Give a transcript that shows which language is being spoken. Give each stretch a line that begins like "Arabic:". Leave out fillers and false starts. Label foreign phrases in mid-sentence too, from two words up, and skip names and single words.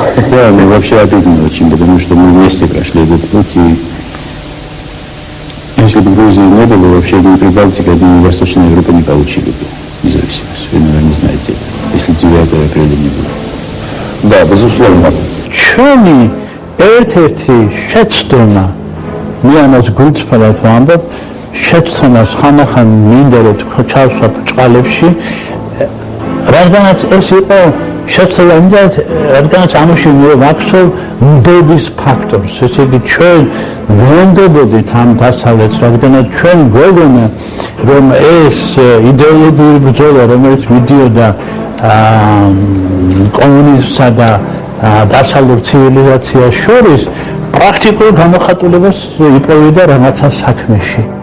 Russian: Да, ну вообще обидно очень, потому что мы вместе прошли этот путь. И если бы Грузии не было, вообще ни Прибалтика, ни Восточная Европа не получили бы независимость. Вы, наверное, знаете, если 9 апреля не было. Да, безусловно.
Georgian: Ჩვენი ერთ-ერთი შეცდომა მე ამას გულწრფელად ვამბობ, შეცდომას ხანახან მინდა რომ ჩავსვათ წყალებში, რადგანაც ეს იყო შეცდომა, რადგანაც ამაში ვაქცევ ნდობის ფაქტორს, ესე იგი ჩვენ ვენდებოდით ამ დასავლეთს, რადგანაც ჩვენ გვეგონა რომ ეს იდეოლოგიური ბრძოლა, რომელიც მიდიოდა კომუნიზმსა და დასავლურ ცივილიზაციას შორის, პრაქტიკულ გამოხატულებას იპოვიდა რაღაცა საქმეში.